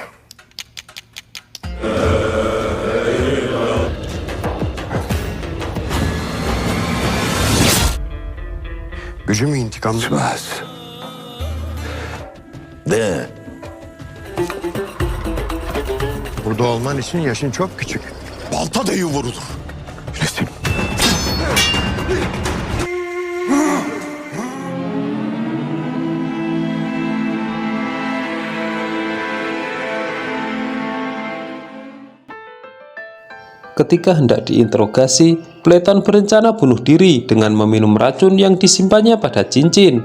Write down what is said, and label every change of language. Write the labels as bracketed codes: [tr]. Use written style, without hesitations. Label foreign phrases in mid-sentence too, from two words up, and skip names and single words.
[tr] Gücü mü intikam mı? De. Burada olman için yaşın çok küçük. Balta deyi vurulur. Resim. [id] Ketika hendak diinterogasi, Platon berencana bunuh diri dengan meminum racun yang disimpannya pada cincin.